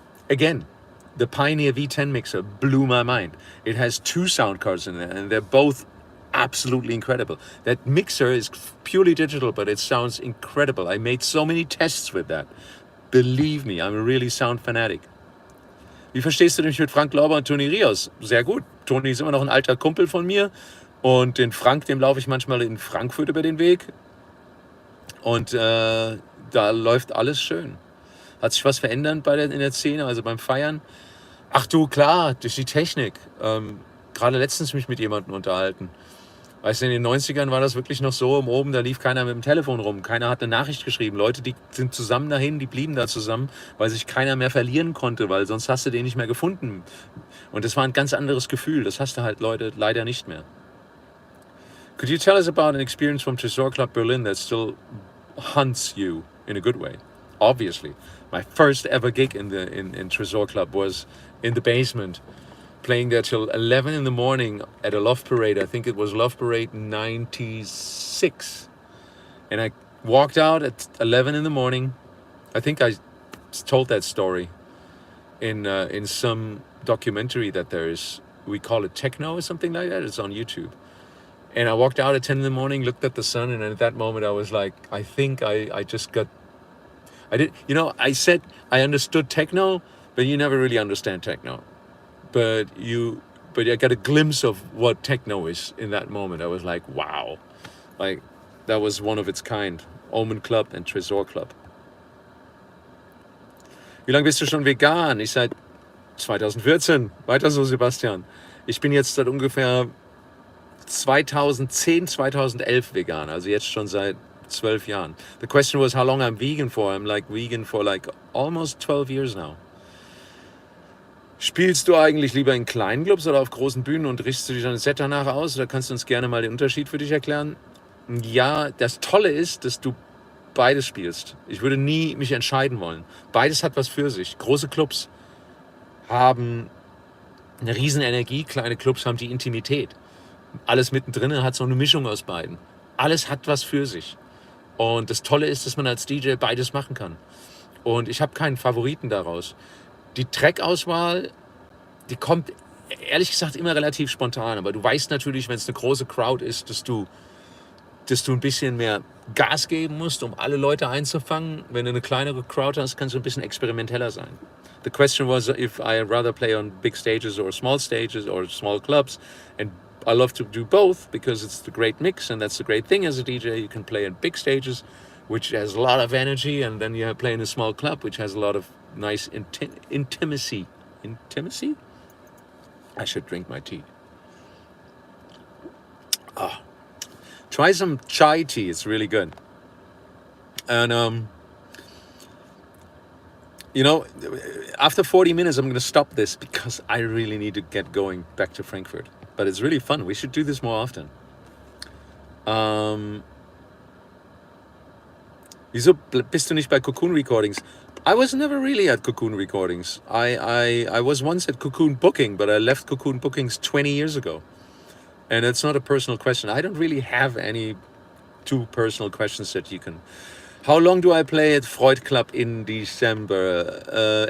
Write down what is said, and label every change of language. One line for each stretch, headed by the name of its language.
English: Again, the Pioneer V10 mixer blew my mind. It has 2 sound cards in there, and they're both absolutely incredible. That mixer is purely digital, but it sounds incredible. I made so many tests with that. Believe me, I'm a really sound fanatic.
German: Wie verstehst du dich mit Frank Lauber und Toni Rios? Sehr gut. Toni ist immer noch ein alter Kumpel von mir. Und den Frank, dem laufe ich manchmal in Frankfurt über den Weg. Und da läuft alles schön. Hat sich was verändert in der Szene, also beim Feiern? Ach du, klar, durch die Technik. Gerade letztens mich mit jemandem unterhalten. Weißt du, in den 90ern war das wirklich noch so, oben, da lief keiner mit dem Telefon rum, keiner hat eine Nachricht geschrieben. Leute, die sind zusammen dahin, die blieben da zusammen, weil sich keiner mehr verlieren konnte, weil sonst hast du den nicht mehr gefunden. Und das war ein ganz anderes Gefühl, das hast du halt, Leute, leider nicht mehr.
English: Could you tell us about an experience from Tresor Club Berlin that still haunts you in a good way? Obviously. My first ever gig in Tresor Club was in the basement, playing there till 11 in the morning at a Love Parade. I think it was Love Parade 96. And I walked out at 11 in the morning. I think I told that story in some documentary that there is. We call it Techno or something like that. It's on YouTube. And I walked out at 10 in the morning, looked at the sun, and at that moment I was like, I think I just got... I said I understood techno, but you never really understand techno. But I got a glimpse of what techno is in that moment. I was like, wow. Like, that was one of its kind. Omen Club and Tresor Club.
German: Wie lange bist du schon vegan? Ich seit 2014. Weiter so, Sebastian. Ich bin jetzt seit ungefähr 2010, 2011 vegan. Also jetzt schon seit 12 Jahren.
English: The question was how long I'm vegan for. I'm like vegan for like almost 12 years now.
German: Spielst du eigentlich lieber in kleinen Clubs oder auf großen Bühnen und richtest du dich an das Set danach aus? Oder kannst du uns gerne mal den Unterschied für dich erklären? Ja, das Tolle ist, dass du beides spielst. Ich würde nie mich entscheiden wollen. Beides hat was für sich. Große Clubs haben eine riesen Energie, kleine Clubs haben die Intimität. Alles mittendrin hat so eine Mischung aus beiden. Alles hat was für sich. Und das Tolle ist, dass man als DJ beides machen kann. Und ich habe keinen Favoriten daraus. Die Trackauswahl, die kommt ehrlich gesagt immer relativ spontan, aber du weißt natürlich, wenn es eine große Crowd ist, dass du ein bisschen mehr Gas geben musst, um alle Leute einzufangen. Wenn du eine kleinere Crowd hast, kannst du ein bisschen experimenteller sein.
English: The question was if I rather play on big stages or small clubs, and I love to do both because it's the great mix, and that's the great thing as a DJ. You can play in big stages, which has a lot of energy, and then you play in a small club, which has a lot of nice intimacy. Intimacy? I should drink my tea. Try some chai tea, it's really good. And you know, after 40 minutes I'm going to stop this because I really need to get going back to Frankfurt. But it's really fun. We should do this more often.
German: Wieso bist du nicht bei Cocoon Recordings?
English: I was never really at Cocoon Recordings. I was once at Cocoon Booking, but I left Cocoon Bookings 20 years ago. And it's not a personal question. I don't really have any too personal questions that you can... How long do I play at Freud Club in December?